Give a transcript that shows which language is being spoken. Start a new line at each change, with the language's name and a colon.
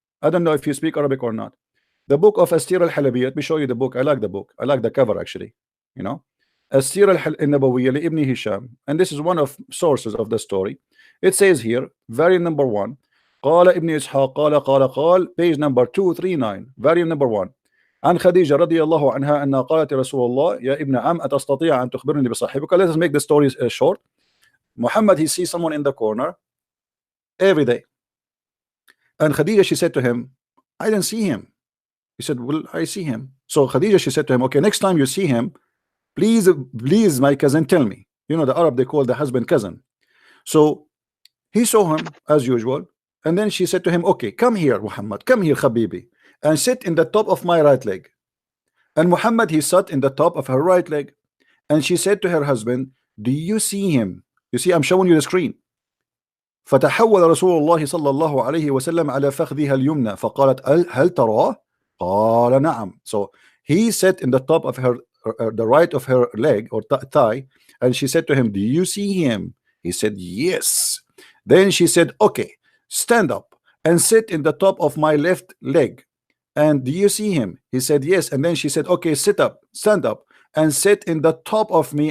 English: I don't know if you speak Arabic or not. The book of Astir al-Halabiyya. Let me show you the book. I like the book. I like the cover actually. You know, Astir al-Nabawiyya li Ibn Hisham, and this is one of sources of the story. It says here, variant number 1.
Arabic: قال ابن إسحاق قال
English: page number 239, variant number 1.
Arabic: عن خديجة رضي الله عنها أنها قالت رسول الله يا ابن عم أتستطيع أن تخبرني بصاحبك.
English: Let us make the story short. Muhammad, he sees someone in the corner every day, and Khadija, she said to him, I didn't see him. He said, well, I see him. So Khadija, she said to him, okay, next time you see him, please my cousin, tell me. You know, the Arab, they call the husband cousin. So he saw him as usual, and then she said to him, okay, come here Muhammad, come here Habibi, and sit in the top of my right leg. And Muhammad, he sat in the top of her right leg, and she said to her husband, do you see him? You see, I'm showing you the screen.
Arabic: فتحول رسول الله صلى الله عليه وسلم على فخذها اليمنى فقالت هل تراه؟ قال نعم.
English: So he sat in the top of her the right of her leg or thigh, and she said to him, do you see him? He said yes. Then she said, okay, stand up and sit in the top of my left leg. And do you see him? He said yes. And then she said, okay, sit up, stand up and sit in the top of me.